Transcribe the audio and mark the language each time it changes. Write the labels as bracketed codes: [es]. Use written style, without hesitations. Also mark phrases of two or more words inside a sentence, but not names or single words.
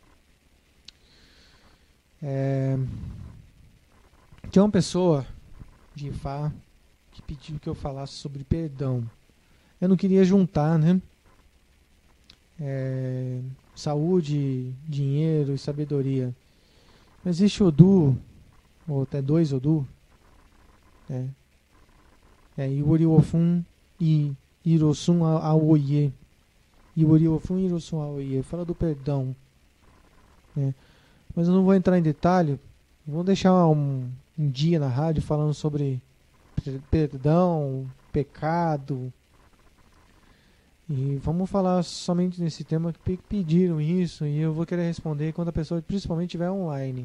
[pt] Tinha uma pessoa de Ifá que pediu que eu falasse sobre perdão. Eu não queria juntar, né? Saúde, dinheiro e sabedoria. Mas existe Odu, ou até 2 Odu, Iwori Ofun e Hirosun Aoye. Iwori Ofun e Hirosun Aoye. Fala do perdão. Né? Mas eu não vou entrar em detalhe. Vou deixar um dia na rádio falando sobre perdão, pecado. E vamos falar somente nesse tema que pediram isso e eu vou querer responder quando a pessoa principalmente estiver online.